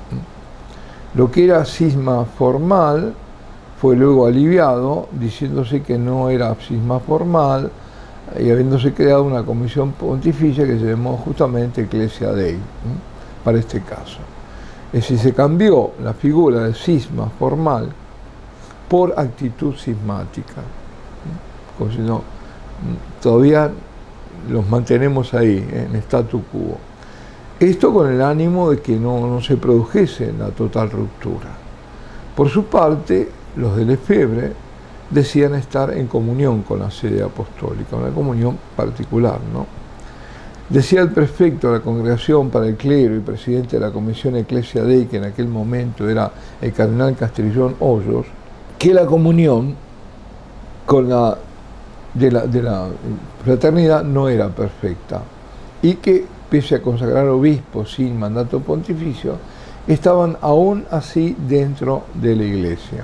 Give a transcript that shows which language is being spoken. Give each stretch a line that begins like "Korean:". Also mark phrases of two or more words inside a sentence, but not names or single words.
Spanish: Lo que era cisma formal fue luego aliviado, diciéndose que no era cisma formal y habiéndose creado una comisión pontificia que se llamó justamente Ecclesia Dei, para este caso. Es decir, se cambió la figura de cisma formal por actitud cismática, como si no, todavía los mantenemos ahí, en
Latin: statu quo.
Spanish: Esto con el ánimo de que no se produjese la total ruptura. Por su parte, los de Lefebvre decían estar en comunión con la sede apostólica, una comunión particular, ¿no? Decía el prefecto de la Congregación para el Clero y presidente de la Comisión Ecclesia Dei, que en aquel momento era el cardenal Castrillón Hoyos, que la comunión con de la fraternidad no era perfecta y que, pese a consagrar obispos sin mandato pontificio, estaban aún así dentro de la Iglesia.